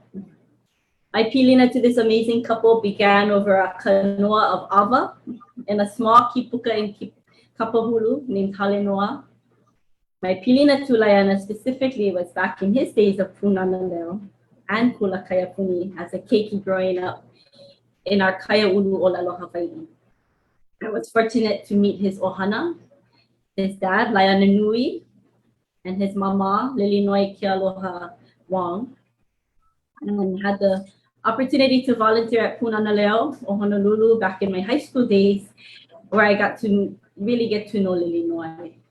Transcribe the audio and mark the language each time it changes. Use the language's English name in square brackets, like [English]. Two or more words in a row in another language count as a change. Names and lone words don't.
[English] My pilina to this amazing couple began over a kanoa of ava in a small kipuka in Kapahulu named Talenoa. My pilina to Liana specifically was back in his days of punanaleo and [Hawaiian] kula kayapuni [English] as a keiki growing up in our [Hawaiian] kaya ulu o Aloha Hawaii. [English] I was fortunate to meet his ohana, his dad, Liana Nui, and his mama, Lilinoi Kealoha Wong, and had the opportunity to volunteer at Punanaleo o Honolulu back in my high school days, where I got to really get to know Lilinoi.